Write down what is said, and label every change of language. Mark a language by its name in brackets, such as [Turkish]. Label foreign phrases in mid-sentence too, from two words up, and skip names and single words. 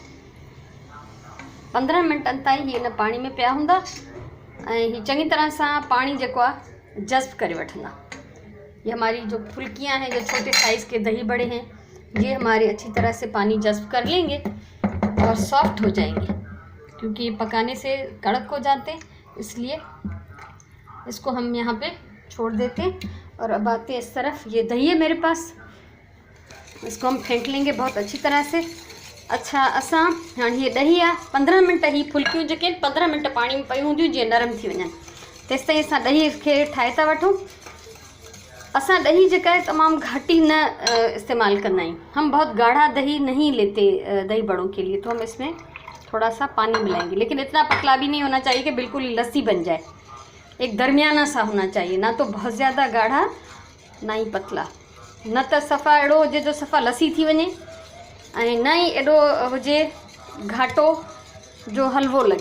[Sindhi] 15 मिनटनि ताईं ही इन पानी में पिया हूंदा ऐं ही चङी तरह सां पानी जेको आहे जज़्ब करे वठंदा। [Urdu] یہ ہماری جو پھلکیاں ہیں، جو چھوٹے سائز کے دہی بڑے ہیں، یہ ہمارے اچھی طرح سے پانی جذب کر لیں گے اور سافٹ ہو جائیں گے کیونکہ یہ پکانے سے کڑک ہو جاتے ہیں. اس لیے اس کو ہم یہاں پے چھوڑ دیتے ہیں اور اب آتے ہیں اس طرف. یہ دہی ہے میرے پاس، اس کو ہم پھینٹ لیں گے بہت اچھی طرح سے. اچھا, [Sindhi] असां हाणे हीअ ॾही आहे, 15 मिनट ही फुल्कियूं जेके 15 मिनट पानी में पयूं हूंदियूं जीअं नरम थी वञनि, तेसि ताईं असां ॾही खे ठाहे था वठूं। असां ॾही जेका है तमाम घाटी न इस्तेमाल करना आहियूं। [Urdu] ہم بہت گاڑھا دہی نہیں لیتے دہی بڑوں کے لیے، تو ہم اس میں تھوڑا سا پانی ملائیں گے، لیکن اتنا پتلا بھی نہیں ہونا چاہیے کہ بالکل ہی لسی بن جائے. ایک درمیانہ سا ہونا چاہیے، نہ تو بہت زیادہ گاڑھا نہ ہی پتلا, [Sindhi] न त सफ़ा अहिड़ो हुजे जो सफ़ा लसी थी वञे ऐं न ई एॾो हुजे घाटो जो हलवो लॻे।